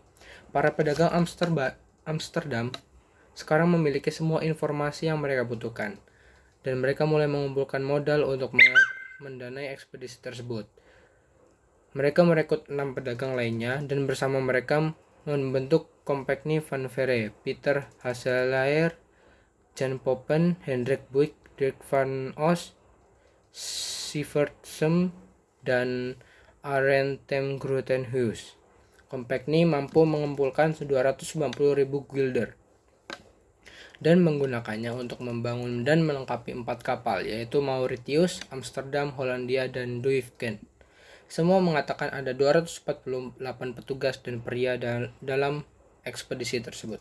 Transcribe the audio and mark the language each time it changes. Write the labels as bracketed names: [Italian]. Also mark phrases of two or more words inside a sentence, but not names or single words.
[Indonesian] Para pedagang Amsterdam sekarang memiliki semua informasi yang mereka butuhkan, dan mereka mulai mengumpulkan modal untuk mendanai ekspedisi tersebut. Mereka merekrut 6 pedagang lainnya dan bersama mereka membentuk Compagnie van Verre, Pieter Hasselaer, Jan Poppen, Hendrik Buik, Dirk van Os, Sivertsem, dan Arend ten Grotenhuis. Compagnie mampu mengumpulkan 290.000 guilder dan menggunakannya untuk membangun dan melengkapi 4 kapal, yaitu Mauritius, Amsterdam, Hollandia, dan Duiven. Semua mengatakan ada 248 petugas dan pria dalam ekspedisi tersebut.